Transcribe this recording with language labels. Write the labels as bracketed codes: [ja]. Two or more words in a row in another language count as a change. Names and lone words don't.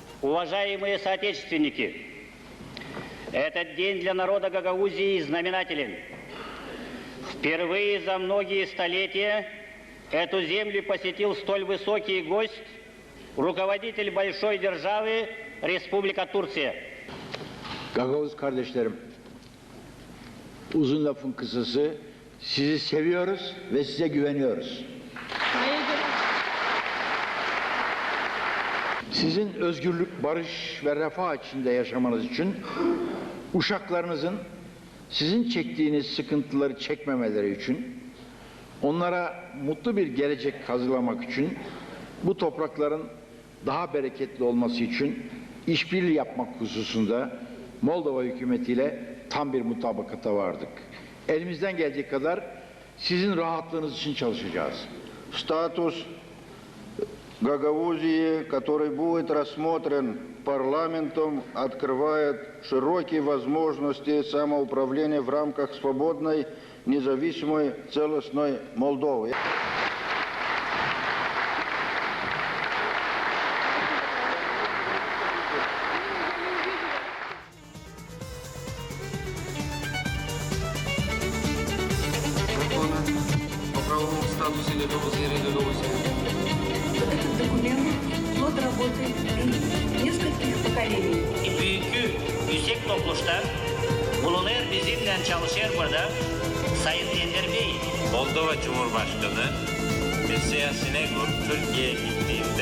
[ru] Уважаемые соотечественники, этот день для народа Гагаузии знаменателен. Впервые за многие столетия эту землю посетил столь высокий гость, rukovodитель большой державы Республика Турция. [tr] Gagavuz kardeşlerim, uzun lafın kısası, sizi seviyoruz ve size güveniyoruz. Sizin özgürlük, barış ve refah içinde yaşamanız için uşaklarınızın sizin çektiğiniz sıkıntıları çekmemeleri için, onlara mutlu bir gelecek hazırlamak için, bu toprakların daha bereketli olması için işbirliği yapmak hususunda Moldova hükümetiyle tam bir mutabakata vardık. Elimizden gelecek kadar sizin rahatlığınız için çalışacağız. [ru] Статус Гагаузии, который будет рассмотрен парламентом, открывает широкие возможности самоуправления в рамках свободной, независимой, целостной Молдовы. По правовому статусу Гагаузии и Гагаузии. Этот документ – плод работы нескольких поколений. [tr] Büyükü yüksek toplulukta bulunur bizimle çalışır burada Sayın Ender Bey. Moldova Cumhurbaşkanı Мессия Сенегур Türkiye'ye gittiğinde